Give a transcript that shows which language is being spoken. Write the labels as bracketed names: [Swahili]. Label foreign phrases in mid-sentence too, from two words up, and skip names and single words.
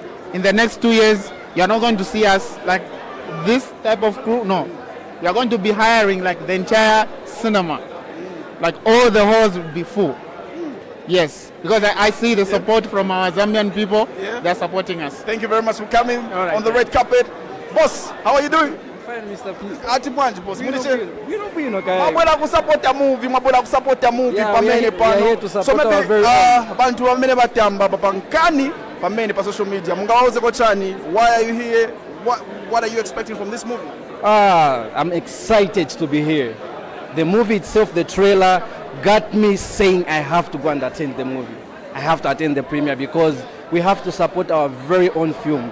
[English] In the next 2 years, you are not going to see us like this type of crew, no. We are going to be hiring like the entire cinema. Like all the halls will be full. Yes, because I see the support from our Zambian people. They're supporting us. Thank you very much for coming on the red carpet. Boss, how are you doing? Fine, Mr. P. [Nyanja] Ati bwanji boss. Bwino kaya. Mabwela kusupporta movie, mabwela kusupporta movie pamene [English] we are here to [Nyanja] pano. [English] support our very [Nyanja] abantu bamene batamba papankani pamene pa [English] social media. [Nyanja] Mungawauze kochani, [English] why are you here? What are you expecting from this movie? I'm excited to be here. The movie itself, the trailer, got me saying I have to go and attend the movie. I have to attend the premiere because we have to support our very own film.